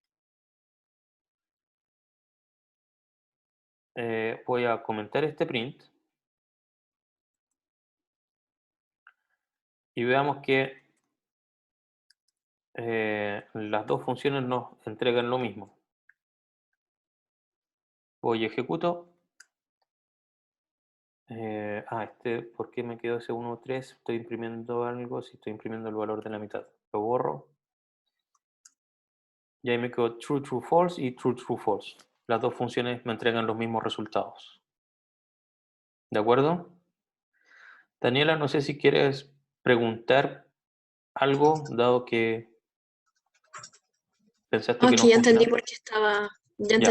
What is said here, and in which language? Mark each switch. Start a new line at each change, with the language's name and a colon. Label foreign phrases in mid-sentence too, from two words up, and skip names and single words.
Spanish: Voy a comentar este print y veamos que las dos funciones nos entregan lo mismo. Voy y ejecuto. ¿Por qué me quedó ese 1.3? Estoy imprimiendo algo, si estoy imprimiendo el valor de la mitad. Lo borro. Y ahí me quedo
English: true, true, false
Spanish: y
English: true, true, false.
Spanish: Las dos funciones me entregan los mismos resultados. ¿De acuerdo? Daniela, no sé si quieres preguntar algo, dado que pensaste que Ok, no ya entendí funcionaba. por qué estaba, ya Ya,